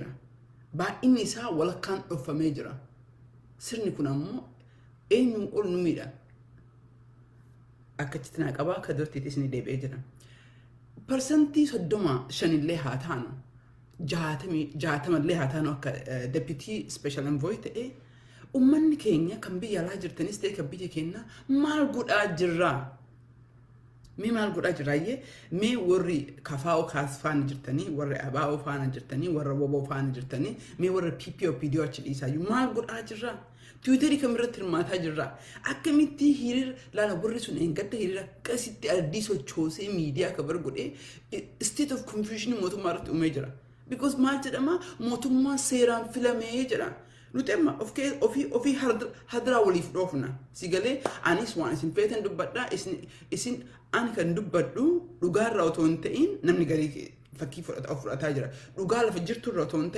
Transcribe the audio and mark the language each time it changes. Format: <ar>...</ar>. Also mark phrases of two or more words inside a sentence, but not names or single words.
<om>Baay'inni isaa walakkaan dhoofamee jira. Sirni kun ammoo eenyuun ol nu miidha. Akkasitti naa qabaa akka duratti isin deebi'ee jira. Percentii 35 illee haa taanu 60 illee haa taanu akka</om> <en>deputy special envoy</en> <om>ta'ee ummanni keenya kan biyya alaa jirtanis ta'e kan biyya keenya maal godhaa jirra? Mee maal godhaa jiraayyee mee warri kafaa'oo kaasfaan jirtanii warri abaa'oo faana jirtanii warra woboo faana jirtanii mee warra PPO achi dhiisaayyuu maal godhaa jirra? Twiiterii kamirratti hirmaataa jirra? Akkamitti hiriira laala warri sun gadda hiriira akkasitti addii sochoosee miidiyaa kabar godhee</om> <en>state of confusion</en> <om>mootummaa irratti uumee jira. Because maal jedhama mootummaa seeraan filamee jira. nuti amma ofii hadiraa waliif dhoofna si galee anis waan isin feetan dubbadhaa isin ani kan dubbadhu dhugaarraa otoo hin ta'in namni garii fakkii fudhataa jira dhugaa lafa jirturraa otoo hin</om>